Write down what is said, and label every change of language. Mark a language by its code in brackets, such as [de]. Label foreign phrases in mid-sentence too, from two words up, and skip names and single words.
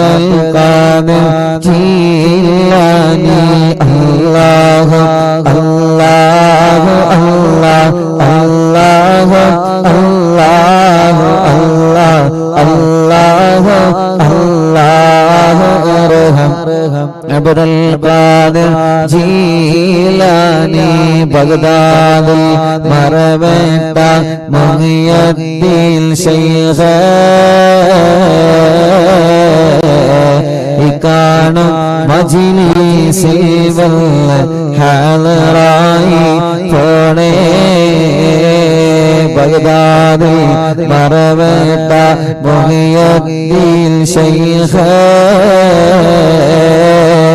[ar] القادر جيلاني الله الله الله الله الله الله الله الله أرحم عبد القادر جيلاني بغداد مربت محي الدين شيخ [ml] കാണും മജ്‌ലിസിൽ വല്ല ഹാളറായി പോണേ ബഗ്ദാദിൽ മറവേട്ട മുഹിയുദ്ദീൻ ശൈഖ്